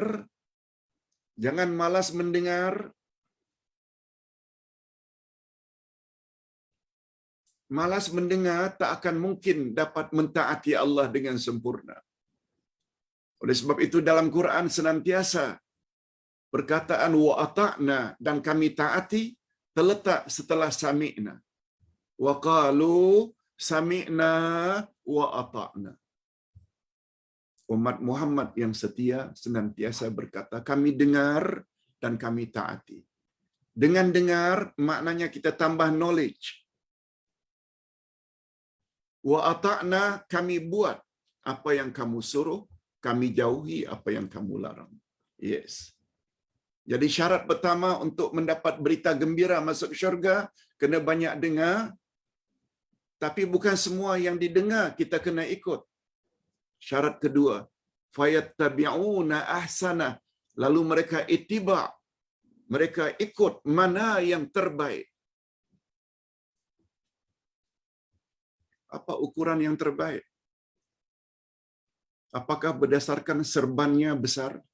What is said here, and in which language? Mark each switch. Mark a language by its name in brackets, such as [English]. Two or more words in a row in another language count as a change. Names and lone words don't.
[Malay] Jangan malas mendengar. Malas mendengar tak akan mungkin dapat mentaati Allah dengan sempurna. Oleh sebab itu dalam Quran senantiasa perkataan [Arabic] وأطعنا [Malay] dan kami taati terletak setelah sami'na. [Arabic] وقالوا سمعنا وأطعنا. [Malay] Umat Muhammad yang setia senantiasa berkata, kami dengar dan kami taati. Dengan dengar, maknanya kita tambah knowledge. [Arabic] وأطعنا, [Malay] kami buat apa yang kamu suruh, kami jauhi apa yang kamu larang. [English] Yes. [Malay] Jadi syarat pertama untuk mendapat berita gembira masuk syurga, kena banyak dengar. Tapi bukan semua yang didengar kita kena ikut. Syarat kedua, [Arabic] فيتبعون أحسنه. [Malay] Lalu mereka ittiba'. Mereka ikut mana yang terbaik. Apa ukuran yang terbaik? Apakah berdasarkan serbannya besar?